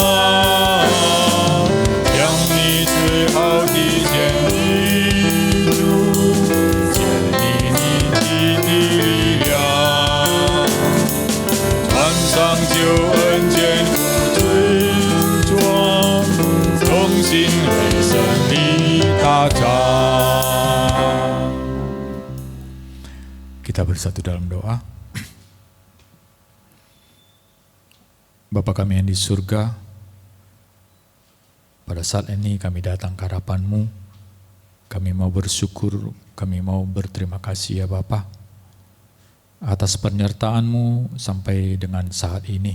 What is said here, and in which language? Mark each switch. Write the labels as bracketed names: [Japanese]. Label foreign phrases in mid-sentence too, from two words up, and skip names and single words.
[Chinese] 将你最好的献给主，建立你的力量，穿上救恩肩负尊装，重新为胜利打仗。 [Indonesian] Kita bersatu dalam doa. Bapa kami yang di surga, pada saat ini kami datang ke hadapan-Mu. Kami mau bersyukur, kami mau berterima kasih ya Bapa, atas penyertaan-Mu sampai dengan saat ini.